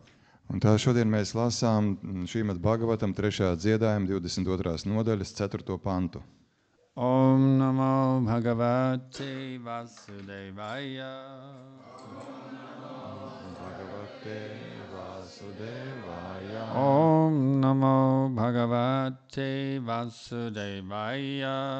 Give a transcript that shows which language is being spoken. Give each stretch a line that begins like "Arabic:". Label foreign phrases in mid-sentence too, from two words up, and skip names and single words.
Latvian: Un tā šodien mēs lasām Srimad Bhagavatam 3. dziedājuma 22. nodaļas 4. pantu.
Sanskrit: ॐ नमो भगवते वासुदेवाय. ॐ नमो भगवते वासुदेवाय.